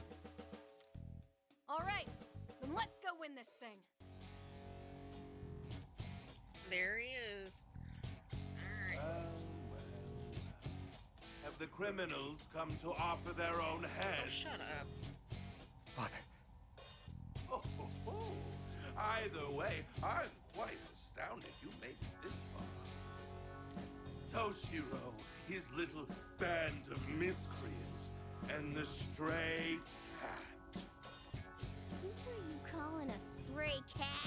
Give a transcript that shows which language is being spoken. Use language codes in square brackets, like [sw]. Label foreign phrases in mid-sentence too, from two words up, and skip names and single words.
[en] All right, then let's go win this thing. There he is. Alright. Well. Have the criminals come to offer their own Oh, heads? shut up. Father. Oh, ho, ho. Either way, I'm quite astounded you made it this far. Toshiro, his little band of miscreants, and the stray cat. Who are you calling a stray cat?